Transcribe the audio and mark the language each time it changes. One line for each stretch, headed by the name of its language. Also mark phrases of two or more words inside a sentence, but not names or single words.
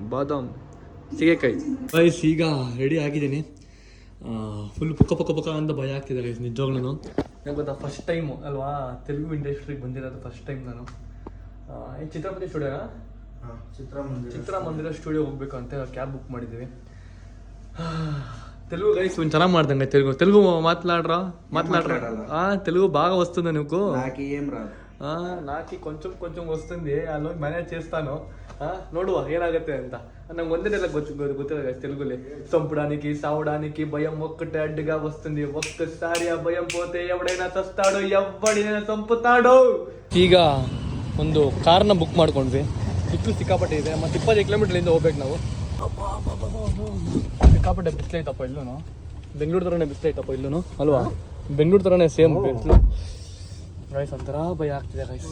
Kannada: ಬಾದಾಮ್ ಸೀಗೆಕಾಯಿ ಗೈಸ್. ಈಗ ರೆಡಿ ಆಗಿದ್ದೀನಿ. ಫುಲ್ ಪುಕ್ಕ ಅಂತ ಭಯ ಆಗ್ತಿದೆ ಗೈಸ್ ನಿಜವಾಗ್ಲೂ. ಯಾಕೆ ಗೊತ್ತಾ,
English: first time
Kannada: ಅಲ್ವಾ ತೆಲುಗು ಇಂಡಸ್ಟ್ರಿಗೆ ಬಂದಿರೋದು
English: first time
Kannada: ನಾನು. ಈ ಚಿತ್ರಪತಿ ಸ್ಟುಡಿಯೋನಾ? ಚಿತ್ರಮಂದಿರ ಸ್ಟುಡಿಯೋ ಹೋಗ್ಬೇಕು ಅಂತ
English: cab book
Kannada: ಮಾಡಿದ್ದೀವಿ.
Telugu: తెలుగు గైస్ కొంచెం
Kannada: ಚೆನ್ನಾಗಿ ಮಾಡ್ದಂಗೆ
Telugu: తెలుగు మాట్లాడరా తెలుగు బాగా వస్తుందా నీకు? నాకు ఏం రాదు. నాకు కొంచెం వస్తుంది, అలా మేనేజ్ చేస్తాను.
Kannada: ನೋಡುವ ಏನಾಗುತ್ತೆ ಅಂತ. ನಂಗೆ ಒಂದೇನೆಲ್ಲ ಗೊತ್ತಿಲ್ಲ ಗೈಸ್ తెలుగులే.
Telugu: చంపడానికి సావడానికి భయం ఒక్కటే అడ్డుగా వస్తుంది. ఒక్కసారి ఆ భయం పోతే ఎవడైనా చస్తాడో, ఎవడైనా చంపుతాడో.
Kannada: ಈಗ ಒಂದು ಕಾರ್ನ ಬುಕ್ ಮಾಡ್ಕೊಂಡ್ವಿ. ಸಿಕ್ಕಾಪಟ್ಟೆ ಇದೆ, ಮತ್ತೆ 20 ಕಿಲೋಮೀಟರ್ಲಿಂದ ಹೋಗ್ಬೇಕು ನಾವು. ಸಿಕ್ಕಾಪಟ್ಟೆ ಬಿಸಿಲೈತಪ್ಪ ಇಲ್ಲೂ. ಬೆಂಗಳೂರು ಥರನೇ ಬಿಸಿಲೈತಪ್ಪ ಇಲ್ಲೂ ಅಲ್ವಾ? ಬೆಂಗಳೂರು ಥರನೇ ಸೇಮ್ ಬಿಸಿಲು ಗೈಸ್. ಒಂಥರ ಭಯ ಆಗ್ತಿದೆ ಗೈಸ್.